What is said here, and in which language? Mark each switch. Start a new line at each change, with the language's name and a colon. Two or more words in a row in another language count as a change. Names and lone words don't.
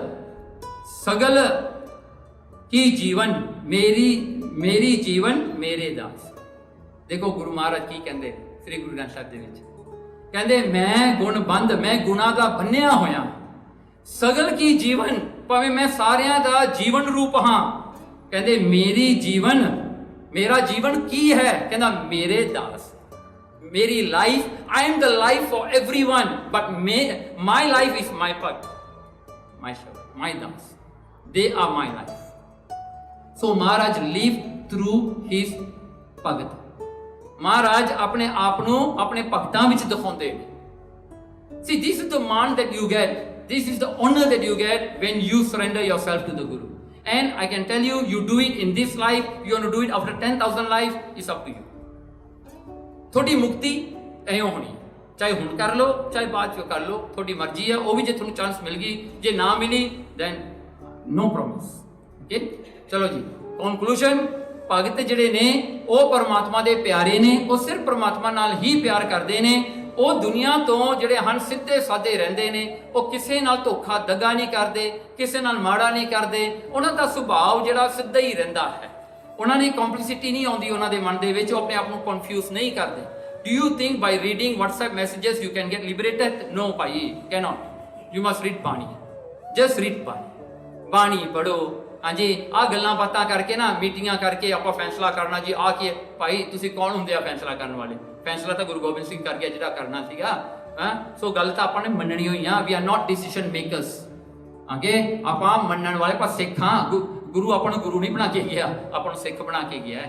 Punjabi: ਸਗਲ ਕੀ ਜੀਵਨ ਮੇਰੀ ਜੀਵਨ ਮੇਰੇ ਦਾਸ ਦੇਖੋ ਗੁਰੂ ਮਹਾਰਾਜ ਕੀ ਕਹਿੰਦੇ ਸ੍ਰੀ ਗੁਰੂ ਗ੍ਰੰਥ ਸਾਹਿਬ ਦੇ ਵਿੱਚ ਕਹਿੰਦੇ ਮੈਂ ਗੁਣਬੰਦ ਮੈਂ ਗੁਣਾ ਦਾ ਬੰਨਿਆ ਹੋਇਆ ਸਗਲ ਕੀ ਜੀਵਨ ਭਾਵੇਂ ਮੈਂ ਸਾਰਿਆਂ ਦਾ ਜੀਵਨ ਰੂਪ ਹਾਂ ਕਹਿੰਦੇ ਮੇਰਾ ਜੀਵਨ ਕੀ ਹੈ ਕਹਿੰਦਾ ਮੇਰੇ ਦਾਸ ਮੇਰੀ ਲਾਈਫ
English: I am the life for everyone but my life is my ਭਗਤ my ਸ਼ਬਦ my ਦਾਸ they are my life so Maharaj live through his
Punjabi: ਭਗਤ ਮਹਾਰਾਜ ਆਪਣੇ ਆਪ ਨੂੰ ਆਪਣੇ ਭਗਤਾਂ ਵਿੱਚ ਦਿਖਾਉਂਦੇ ਨੇ
English: see this is the man that you get this is the honor that you get when you surrender yourself to the Guru and I can tell you do it in this life you want to do it after 10,000 lives it's up to you
Punjabi: ਤੁਹਾਡੀ ਮੁਕਤੀ ਐਂ ਹੋਣੀ ਚਾਹੇ ਹੁਣ ਕਰ ਲਓ ਚਾਹੇ ਬਾਅਦ ਚ ਕਰ ਲਓ ਤੁਹਾਡੀ ਮਰਜ਼ੀ ਹੈ ਉਹ ਵੀ ਜੇ ਤੁਹਾਨੂੰ ਚਾਂਸ ਮਿਲ ਗਈ ਜੇ ਨਾ ਮਿਲੀ
English: then no promise okay
Punjabi: ਚਲੋ ਜੀ conclusion ਭਗਤ ਜਿਹੜੇ ਨੇ ਉਹ ਪਰਮਾਤਮਾ ਦੇ ਪਿਆਰੇ ਨੇ ਉਹ ਸਿਰਫ ਪਰਮਾਤਮਾ ਨਾਲ ਹੀ ਪਿਆਰ ਕਰਦੇ ਨੇ ਉਹ ਦੁਨੀਆ ਤੋਂ ਜਿਹੜੇ ਹਨ ਸਿੱਧੇ ਸਾਦੇ ਰਹਿੰਦੇ ਨੇ ਉਹ ਕਿਸੇ ਨਾਲ ਧੋਖਾ ਦਗਾ ਨਹੀਂ ਕਰਦੇ ਕਿਸੇ ਨਾਲ ਮਾੜਾ ਨਹੀਂ ਕਰਦੇ ਉਹਨਾਂ ਦਾ ਸੁਭਾਅ ਜਿਹੜਾ ਸਿੱਧਾ ਹੀ ਰਹਿੰਦਾ ਹੈ ਉਹਨਾਂ ਦੀ ਕੰਪਲਿਸਿਟੀ ਨਹੀਂ ਆਉਂਦੀ ਉਹਨਾਂ ਦੇ ਮਨ ਦੇ ਵਿੱਚ ਉਹ ਆਪਣੇ ਆਪ ਨੂੰ ਕਨਫਿਊਜ਼ ਨਹੀਂ ਕਰਦੇ
English: do you think by reading WhatsApp messages you can get liberated no bhai cannot you must read bani just read bani
Punjabi: ਬਾਣੀ ਪੜੋ ਹਾਂਜੀ ਆਹ ਗੱਲਾਂ ਬਾਤਾਂ ਕਰਕੇ ਨਾ ਮੀਟਿੰਗਾਂ ਕਰਕੇ ਆਪਾਂ ਫੈਸਲਾ ਕਰਨਾ ਜੀ ਆ ਕੀ ਭਾਈ ਤੁਸੀਂ ਕੌਣ ਹੁੰਦੇ ਆ ਫੈਸਲਾ ਕਰਨ ਵਾਲੇ ਫੈਸਲਾ ਤਾਂ ਗੁਰੂ ਗੋਬਿੰਦ ਸਿੰਘ ਕਰ ਗਿਆ ਜਿਹੜਾ ਕਰਨਾ ਸੀਗਾ ਸੋ ਗੱਲ ਤਾਂ ਆਪਾਂ ਨੇ ਮੰਨਣੀ ਹੋਈ ਆ
English: we are not decision makers
Punjabi: ਅੱਗੇ ਆਪਾਂ ਮੰਨਣ ਵਾਲੇ ਪਰ ਸਿੱਖ ਹਾਂ ਗੁਰੂ ਆਪਾਂ ਨੂੰ ਗੁਰੂ ਨਹੀਂ ਬਣਾ ਕੇ ਗਿਆ ਆਪਾਂ ਨੂੰ ਸਿੱਖ ਬਣਾ ਕੇ ਗਿਆ